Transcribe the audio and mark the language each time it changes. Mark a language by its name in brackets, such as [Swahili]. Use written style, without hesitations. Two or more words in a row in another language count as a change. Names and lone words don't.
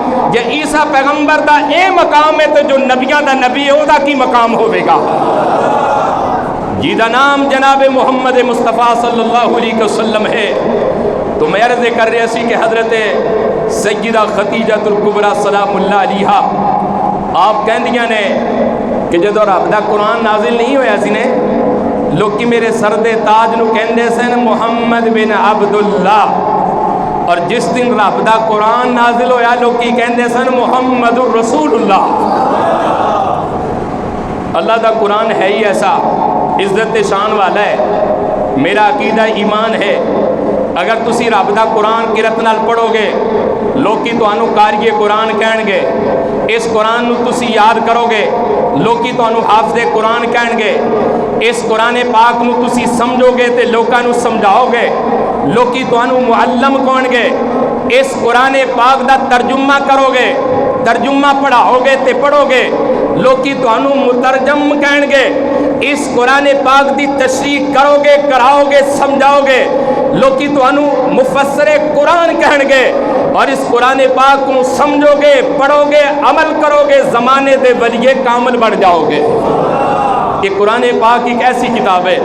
[Punjabi] جے عیسیٰ پیغمبر دا اے مقام ہے تو جو نبیاں دا نبی ہے او دا کی مقام ہوئے گا؟ جی دا نام جناب محمد مصطفیٰ [Arabic] صلی اللہ علیہ وسلم [Punjabi] ہے. تو میں عرض کر رہے سی کہ حضرت سیدہ خدیجہ الکبریٰ [Arabic] سلام اللہ علیہا [Punjabi] آپ کہندیاں نے کہ جدو رب دا قرآن نازل نہیں ہویا سی نے لوکی میرے سردے تاج نو کہندے سن محمد بن عبداللہ، اور جس دن رب دا قرآن نازل ہویا لوکی کہندے سن محمد الرسول اللہ. اللہ دا قرآن ہے ہی ایسا عزت شان والا ہے. میرا عقیدہ ایمان ہے اگر تسی رب دا قرآن قرت نال پڑھو گے لوکی تانوں قاری قرآن کہن گے. اس قرآن نو تسی یاد کرو گے لوکی تانوں حافظ قرآن کہن گے. اس قرآن پاک نو تسی سمجھو گے تے لوکاں نو سمجھاؤ گے لوکی تانوں معلم کہن گے. اس قرآن پاک دا ترجمہ کرو گے ترجمہ پڑھاؤ گے تے پڑھو گے لوکی تانوں مترجم کہن گے. اس قرآن پاک دی تشریح کرو گے کراؤ گے سمجھاؤ گے لوکی تانوں مفسر قرآن کہن گے. اور اس قرآن پاک کو سمجھو گے پڑھو گے عمل کرو گے زمانے دے ولی کامل بڑھ جاؤ گے. [Urdu] یہ قرآن پاک ایک ایسی کتاب ہے.